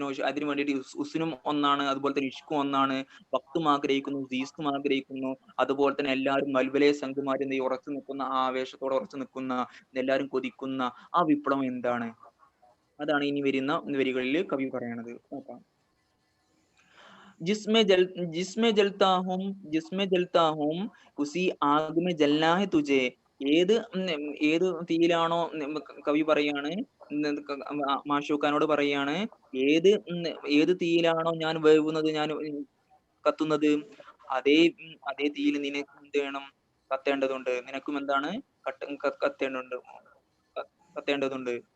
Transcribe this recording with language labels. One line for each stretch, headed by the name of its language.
Malayalam: അതിന് വേണ്ടിയിട്ട് ഹുസ്നും ഒന്നാണ്, അതുപോലെ തന്നെ ഇഷ്കും ഒന്നാണ്, വക്തും ആഗ്രഹിക്കുന്നു, ദീസ്തും ആഗ്രഹിക്കുന്നു, അതുപോലെ തന്നെ എല്ലാവരും മൽബലെ സംഘുമാരും ഉറച്ചു നിൽക്കുന്ന, ആ ആവേശത്തോടെ ഉറച്ചു നിൽക്കുന്ന, എല്ലാവരും കൊതിക്കുന്ന ആ വിപ്ലവം എന്താണ്, അതാണ് ഇനി വരുന്ന വരികളിൽ കവി പറയണത്. നോക്കാം.
Hindi: जिसमें जलता हूँ उसी आग में जलना है तुझे.
Malayalam: ഏത് തീയിലാണോ കവി പറയാണ്, മാഷൂഖാനോട് പറയാണ്, ഏത് തീയിലാണോ ഞാൻ വേവുന്നത്, ഞാൻ കത്തുന്നത്, അതേ തീയിൽ നിനക്ക് എന്ത് വേണം, കത്തേണ്ടതുണ്ട്. നിനക്കും എന്താണ് കത്തേണ്ടതുണ്ട്. കത്തേണ്ടതുണ്ട്.